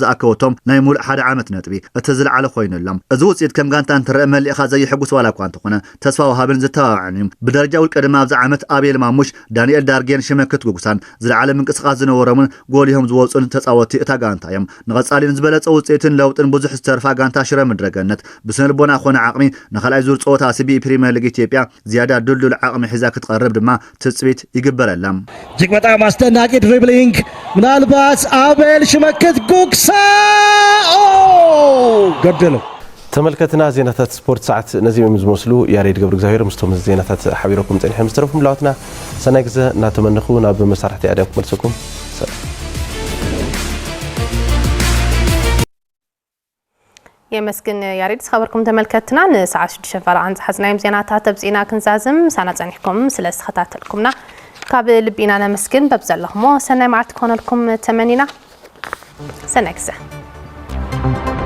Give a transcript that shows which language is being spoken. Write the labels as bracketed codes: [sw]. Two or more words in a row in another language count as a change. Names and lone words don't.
[ti] ዝኣከወቶም ናይ ሙሉእ ሓደ ዓመት ነጥቢ እቲ ዝለዓለ ኮይኑሎም እዚ ውፅኢት ከም ጋንታ እንትረአ መልኢኻ ዘይሕጉስ ዋላ እኳ እንተኾነ ተስፋ ወሃብን ዝተባብዐን እዩ ብደረጃ ውልቀ ድማ ኣብዚ ዓመት ኣቤል ማሙሽ ዳንኤል ዳርጌን ሽመክት ጉጉሳን ዝለዓለ ምንቅስቃስ ዝነበሮምን ጎልዮም ዝወፁን ተጻወቲ እታ ጋንታ እዮም ንቐጻሊን ዝበለጸ ውፅኢትን ለውጥን ብዙሕ ዝተርፋ ጋንታ ሽረ ምድረገነት ብስነልቦና ኮነ ዓቕሚ ንኻልኣይ ዙር ጸወታ ሲቢኢ ፕሪሚየር ሊግ ኢትዮጵያ ዝያዳ ድልዱል ዓቕሚ ሒዛ ክትቐርብ ድማ ትጽቢት ይግበረላ [am] እጅግ በጣም አስደናቂ ድሪብሊንግ ምናልባት አቤል ሽመክት ጉግሳ ገደለው [ti] ተመልከትና ዜናታት ስፖርት ሰዓት ነዚህም ዝመስሉ ያሬድ ገብረ እግዚአብሔር ምስቶም ዜናታት ሓቢረኩም ጸኒሖም ዝተረፉም ላውትና ሰናይ ግዜ እናተመነኹ ናብ መሳርሕቲ ኣዳም ክመልሰኩም የመስግን ያሬድ ስኸበርኩም ተመልከትና ንሰዓት 6 ፈራን ዝሓዝናዮም ዜናታት ተብፂና ክንዛዝም ሳና ጸኒሕኩም ስለ ዝተኸታተልኩምና ካብ ልቢና ነመስግን በብዘለኹሞ ሰናይ መዓልቲ ክኾነልኩም ተመኒና ሰናይ ግዜ